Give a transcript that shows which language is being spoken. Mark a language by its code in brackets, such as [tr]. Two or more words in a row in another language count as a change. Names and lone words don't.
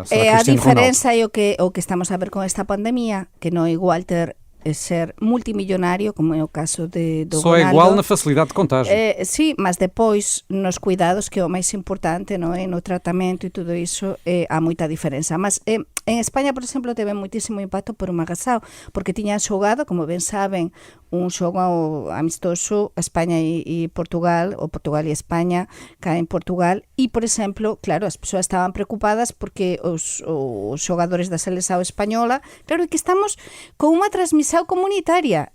[pt] a diferença é o que estamos a ver com esta pandemia, que não é igual ser multimillonário, como é o caso do Só Ronaldo. É igual na facilidade de contágio. Sim, mas depois nos cuidados, que é o mais importante, não é? No tratamento e tudo isso, há muita diferença. [gl] Mas En España, por exemplo, teve moitísimo impacto por unha razón, porque tiñan xogado, como ben saben, un xogo amistoso a España e Portugal, ou Portugal e España, cá en Portugal, e, por exemplo, claro, as persoas estaban preocupadas porque os xogadores da selección española, claro, que estamos con unha transmisión comunitaria.